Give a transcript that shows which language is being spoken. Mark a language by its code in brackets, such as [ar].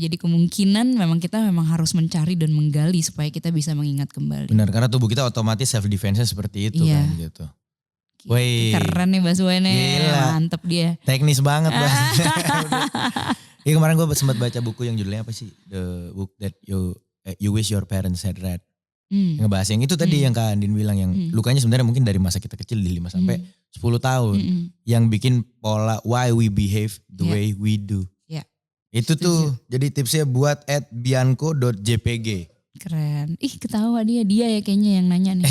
[id] Jadi kemungkinan kita memang harus mencari dan menggali supaya kita bisa mengingat kembali. Benar, karena tubuh kita otomatis self defense-nya seperti itu Iya. kan gitu. Wih. Keren nih Bas Boy nih. Gila. Mantep dia. Teknis banget Bas. Iya, kemarin gue sempat baca buku yang judulnya apa sih? [en] The book that you wish your parents had read. [id] Ngebahas yang itu tadi yang Kak Andin bilang yang lukanya sebenarnya mungkin dari masa kita kecil di 5 sampai 10 tahun. [en] Yang bikin pola why we behave the way we do. [id] Ya. Itu tuh jadi tipsnya buat @bianco.jpg. Keren. Ih ketawa dia ya kayaknya yang nanya nih.